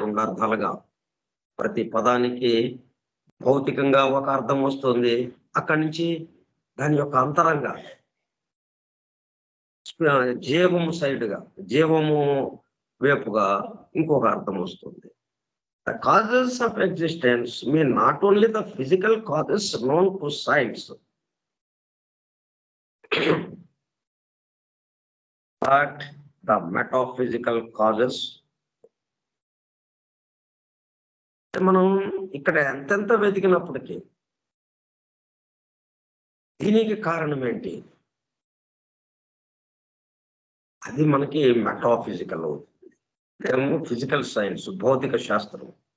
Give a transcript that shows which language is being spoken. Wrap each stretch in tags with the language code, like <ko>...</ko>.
<te>2 అర్థాలుగా ప్రతి పదానికి భౌతికంగా ఒక అర్థం వస్తుంది. అక్కడి నుంచి దాని యొక్క అంతరంగా జీవము సైడ్గా, జీవము వైపుగా ఇంకొక అర్థం వస్తుంది.</te> <en>The causes of existence mean not only the physical causes known to science, but the metaphysical causes.</en> <te>మనం ఇక్కడ ఎంతెంత వెతికినప్పటికీ దీనికి కారణం ఏంటి? అది మనకి మెటాఫిజికల్ అవుతుంది. ఫిజికల్ సైన్స్, భౌతిక శాస్త్రం.</te>